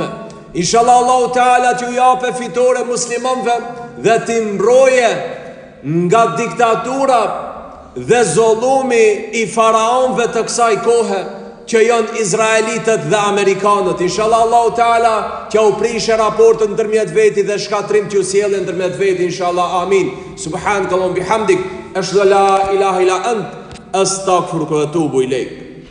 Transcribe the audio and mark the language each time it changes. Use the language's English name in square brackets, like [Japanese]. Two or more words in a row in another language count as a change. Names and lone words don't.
[Albanian] Inshallah Allahu Teala t'ju jape fitore muslimanëve dhe t'i mbrojë nga diktatura dhe zullumi i faraonëve të kësaj kohe që janë izraelitët dhe amerikanët. Inshallah Allahu Teala që u prishë raportën ndërmjet veti dhe shkatrim t'ju sjellë ndërmjet veti. Inshallah, amin. [Arabic] سبحانك اللهم وبحمدك أشهد أن لا إله إلا أنت أستغفرك وأتوب إليك.